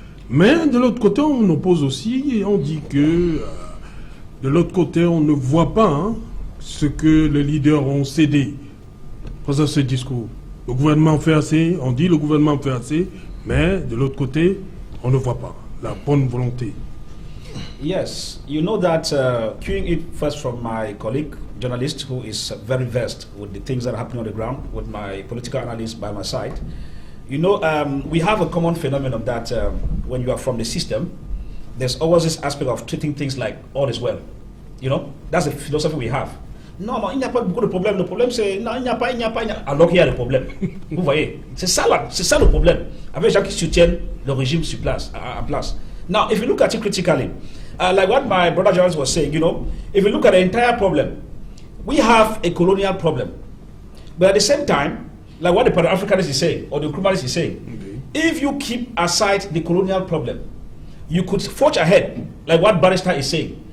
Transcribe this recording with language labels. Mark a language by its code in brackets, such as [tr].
[fr] Mais de l'autre côté, on oppose aussi et on dit que de l'autre côté, on ne voit pas ce que les leaders ont cédé face à ce discours. Le gouvernement fait assez, on dit le gouvernement fait assez, mais de l'autre côté, on ne voit pas la bonne volonté. [en] Yes, you know that, queuing it first from my colleague, journalist, who is very versed with the things that are happening on the ground, with my political analyst by my side. You know, we have a common phenomenon that when you are from the system, there's always this aspect of treating things like all is well. You know, that's the philosophy we have. [fr] Non, il n'y a pas beaucoup de problème. Le problème, c'est non, il n'y a pas. Alors qu'il y a le problème. Vous voyez, c'est ça le problème. Avec les gens qui soutiennent le régime sur place, en place. [en] Now, if you look at it critically, like what my brother Jones was saying, you know, if you look at the entire problem, we have a colonial problem. But at the same time, like what the Pan-Africanist is saying, or the Nkrumahist is saying, if you keep aside the colonial problem, you could forge ahead, like what Barrister is saying.